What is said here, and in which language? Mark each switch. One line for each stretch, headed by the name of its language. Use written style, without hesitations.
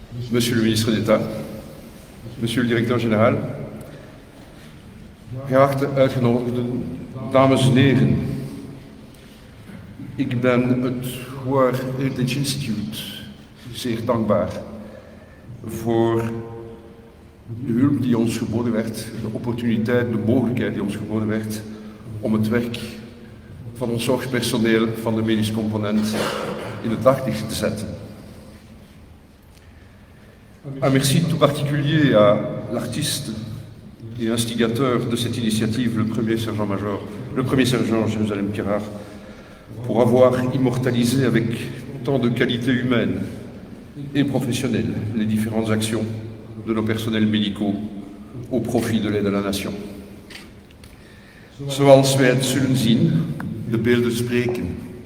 French: Monsieur le ministre d'État, Monsieur le directeur général,
Dutch: geachte uitgenodigden, dames en heren. Ik ben het War Heritage Institute zeer dankbaar voor de hulp die ons geboden werd, de opportuniteit, de mogelijkheid die ons geboden werd om het werk van ons zorgpersoneel van de medisch component in het daglicht te zetten.
French: Un merci tout particulier à l'artiste et instigateur de cette initiative, le premier sergent Jérusalem Pirard, pour avoir immortalisé avec tant de qualité humaine et professionnelle les différentes actions de nos personnels médicaux au profit de l'aide à la nation.
Dutch: Zoals wij het zullen zien, de beelden spreken.